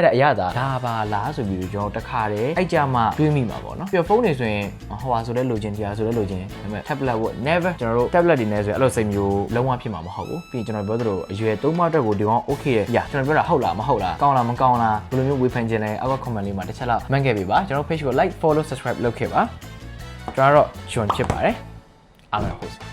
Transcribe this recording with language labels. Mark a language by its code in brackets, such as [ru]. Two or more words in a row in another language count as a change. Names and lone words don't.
[my] တဲ့အရာဒါပါလားဆိုပြီးကျွန်တော်တခါတည်းအဲ့ကြမှာတွေးမိမှာပေါ့နော်ပြီးတော့ဖုန်းတွေဆိုရင်ဟိုဟာဆိုလဲလိုချင်တရားဆိုလဲလိုချင်ဒါပေမဲ့ tablet ကို never ကျွန်တော်တို့ tablet တွေနဲ့ဆိုရင်အဲ့လိုစိတ်မျိုးလုံးဝဖြစ်မှာမဟုတ်ဘူးပြီးကျွန်တော်ပြောသလိုအရွယ်3မအတွက်ကိုဒီကောင် okay ရကျွန်တော်ပြောတာဟုတ်လားမဟုတ်လားကောင်းလားမကောင်းလားဘယ်လိုမျိုးဝေဖန်ခြင်းလဲအောက်က comment လေးမှာတစ်ချက်လောက်မှတ်ခဲ့ပေးပါကျွန်တော် page ကို [en] like follow subscribe [my] လုပ်ခဲ့ပါကျွန်တော်တော့ John ဖြစ်ပါတယ်အားလုံးဟုတ်